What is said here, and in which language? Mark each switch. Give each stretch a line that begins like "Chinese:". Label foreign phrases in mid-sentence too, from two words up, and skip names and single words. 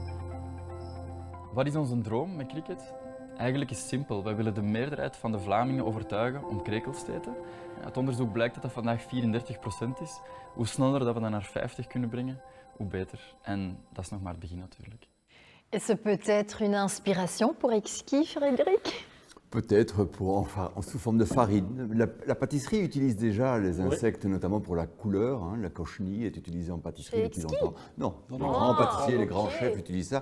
Dutch: Wat is onze droom met Cricket? Eigenlijk is het simpel. Wij willen de meerderheid van de Vlamingen overtuigen om krekels te eten. Uit onderzoek blijkt dat dat vandaag 34% is. Hoe sneller dat we dat naar 50 kunnen brengen, hoe beter. En dat is nog maar het begin natuurlijk.
French: Est-ce peut-être une inspiration pour Exquis, Frédéric? Peut-être sous forme de farine. La pâtisserie utilise déjà les insectes, notamment pour la couleur. Hein. La cochenille est utilisée en pâtisserie depuis longtemps. Non, les grands pâtissiers, les grands chefs utilisent ça.